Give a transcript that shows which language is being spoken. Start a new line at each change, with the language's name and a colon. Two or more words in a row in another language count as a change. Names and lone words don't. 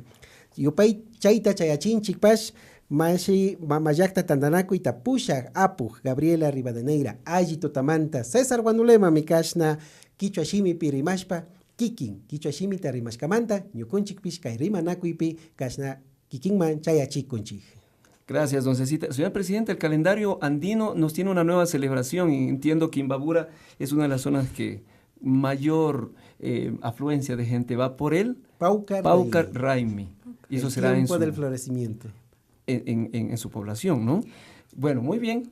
Quechua: Yupay chayta chayachinchik pash mashi mamayakta tandanakuita pushak apuj Gabriela Rivadeneira alli tutamanta César Guanulema mikashna Quichua shimi pi rimashpa kikin Quichua shimi ta rimashkamanta ñukunchik pish kay rimanakuypi kashna kikinman chayachikunchik.
Spanish: Gracias, don Cecita. Señor presidente, el calendario andino nos tiene una nueva celebración y entiendo que Imbabura es una de las zonas que mayor afluencia de gente va por él. Paucar Raimi. Y eso será en del florecimiento. En su población, ¿no? Bueno, muy bien.